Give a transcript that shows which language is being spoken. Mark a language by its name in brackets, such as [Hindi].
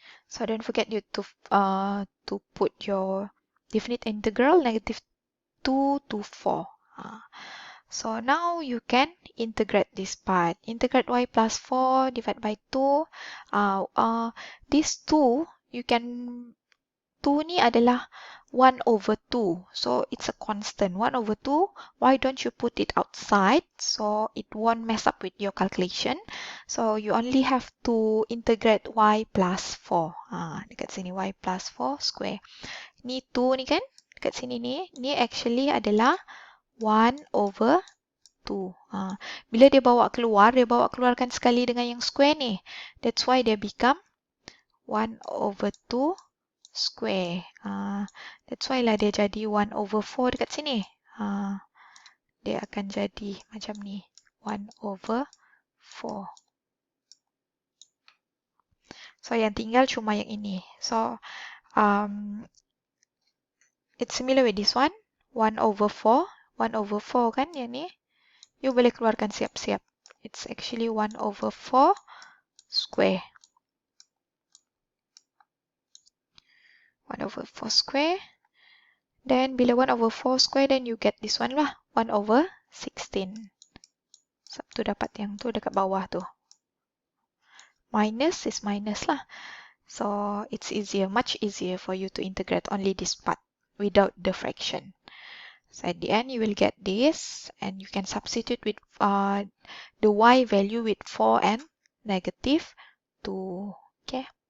[English] So, don't forget you to put your definite integral -2 to 4. So now you can integrate this part. Integrate y plus 4 divided by 2. This 2, you can, 2 [Malay] ni adalah [English] 1 over 2. So it's a constant. 1 over 2, why don't you put it outside? So it won't mess up with your calculation. So you only have to integrate y plus 4. [Malay] Dekat sini y plus 4 square. Ni 2 ni kan? Dekat sini ni. Ni actually adalah 1 over 2. Bila dia bawa keluarkan sekali dengan yang square ni. [English] That's why dia become 1 over 2 square. That's why [Malay] lah dia jadi 1 over 4 dekat sini. Dia akan jadi macam ni. [English] 1 over 4. [Malay] So, yang tinggal cuma yang ini. [English] So, it's similar with this one. 1 over 4. 1 over 4 kan yang ni. You [Malay] boleh keluarkan siap-siap. [English] It's actually 1 over 4 square. 1 over 4 square. Then bila 1 over 4 square, then you get this one lah. 1 over 16. [Malay] Sebab tu dapat yang tu dekat bawah tu. [English] Minus is minus lah. So it's easier, much easier for you to integrate only this part without the fraction. So at the end, you will get this, and you can substitute with the y value with 4 and negative 2. Okay.